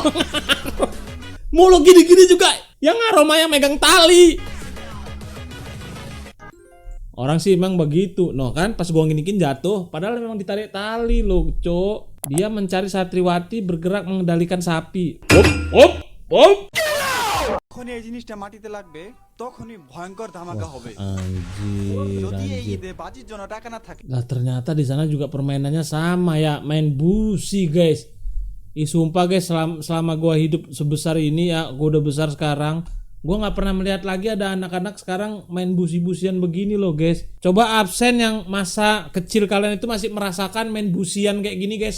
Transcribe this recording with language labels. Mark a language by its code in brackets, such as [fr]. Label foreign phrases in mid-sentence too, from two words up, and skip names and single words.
[id] Mulu gini-gini juga yang ngaruh mah yang megang tali. Orang sih emang begitu. No kan pas gua nginikin jatuh, padahal memang ditarik tali loh, Cok. Dia mencari satriwati bergerak mengendalikan sapi. Op. [bn] যখনই এই জিনিসটা মাটিতে লাগবে তখনই ভয়ঙ্কর ধামাকা হবে যদি এই [id] Anjir. [bn] ঈদে বাজির জন্য টাকা না থাকে [id] Nah ternyata di sana juga permainannya sama ya, main busi guys. Sumpah guys, selama gua hidup sebesar ini ya, gua udah besar sekarang, gua nggak pernah melihat lagi ada anak-anak sekarang main busi-busian begini loh guys. Coba absen yang masa kecil kalian itu masih merasakan main busian kayak gini guys.